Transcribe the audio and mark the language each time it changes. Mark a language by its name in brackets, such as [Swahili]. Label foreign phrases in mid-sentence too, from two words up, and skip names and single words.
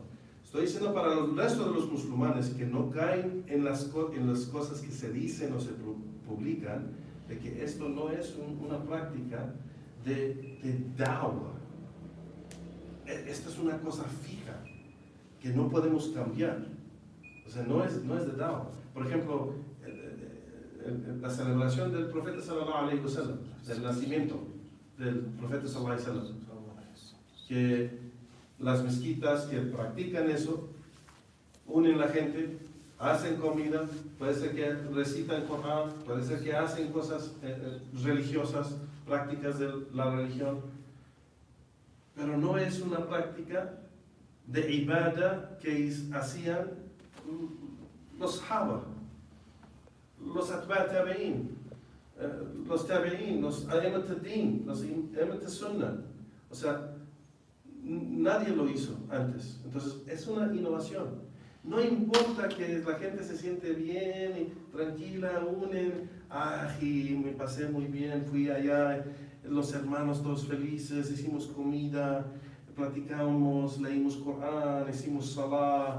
[Spanish] Estoy diciendo para el resto de los musulmanes que no caen en las cosas que se dicen o se publican, de que esto no es una práctica de dawah. Esta es una cosa fija que no podemos cambiar. O sea, no es de dawah. Por ejemplo, la celebración del profeta [Arabic] صلى الله عليه وسلم, [Spanish] del nacimiento del profeta [Arabic] صلى الله عليه وسلم, [Spanish] que las mezquitas que practican eso unen la gente, hacen comida, puede ser que recitan Corán, puede ser que hacen cosas religiosas, prácticas de la religión, pero no es una práctica de ibadah que hacían los sahaba, los [Arabic] أتباع التابعين, [Spanish] los tabi'in, los [Arabic] أئمة الدين, [Spanish] los [Arabic] أئمة السنة. [Spanish] O sea, nadie lo hizo antes. Entonces, es una innovación. No importa que la gente se siente bien y tranquila, unen, y me pasé muy bien, fui allá, los hermanos todos felices, hicimos comida, platicamos, leímos Corán, hicimos salah.